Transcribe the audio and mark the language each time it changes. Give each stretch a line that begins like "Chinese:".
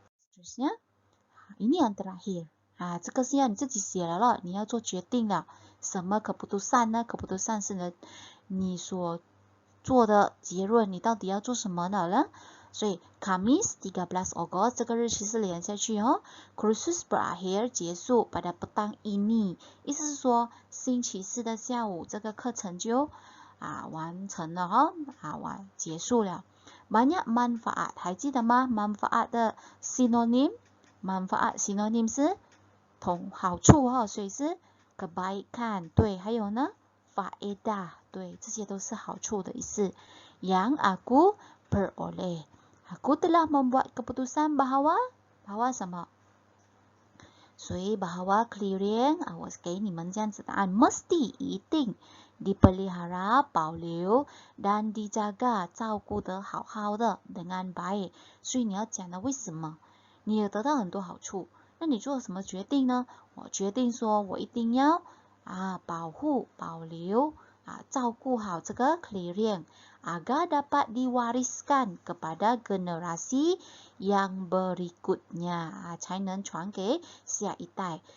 Malay: Seterusnya, ini yang terakhir.
Chinese: 这个是要你自己写了咯，你要做决定了。什么keputusan呢？ keputusan 是你所做的结论，你到底要做什么呢？所以 Kamis 13 Ogos 这个日期是连下去
Malay: Kursus berakhir
Chinese: 结束
Malay: pada petang ini，
Chinese: 意思是说星期四的下午这个课程就完成了结束了。
Malay: Banyak manfaat
Chinese: 还记得吗？ manfaat 的 synonym， manfaat synonym 是好处所以是 kebaikan， 对，还有呢 faedah， 对，这些都是好处的意思。
Malay: Yang aku peroleh， aku telah membuat keputusan bahwa
Chinese: 什么？所以 bahwa clearing， 我给你们这样子答案 mesti 一定 dipelihara 保留
Malay: dan dijaga
Chinese: 照顾得好好的
Malay: dengan baik，
Chinese: 所以你要讲的为什么？你也得到很多好处，那你做什么决定呢？我决定说我一定要保护保留照顾好这个 clearing
Malay: agar dapat diwariskan kepada generasi yang berikutnya，
Chinese: 才能传给下一代。